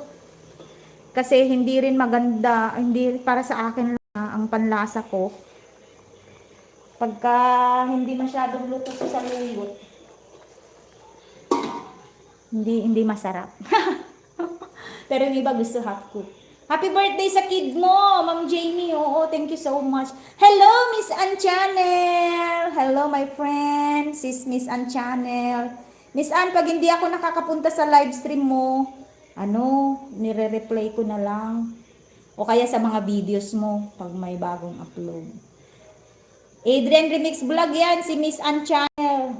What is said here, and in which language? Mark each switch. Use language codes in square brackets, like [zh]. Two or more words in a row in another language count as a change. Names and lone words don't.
[tl] Kasi hindi rin maganda, hindi para sa akin lang ang panlasa ko. Pagka hindi masyadong luto sa saluyot, hindi masarap. Pero yung iba gusto [en] hot cook. Happy birthday [tl] sa kid mo, Ma'am Jamie. Oo, [en] thank you so much. Hello, Miss Ann Channel. Hello, my friend. Sis Miss Ann Channel. [tl] Miss Ann, pag hindi ako nakakapunta sa [en] live stream [tl] mo, nire-replay ko na lang. O kaya sa mga videos mo, pag may bagong upload. Adrian Remix Vlog yan, si Miss Ann Channel.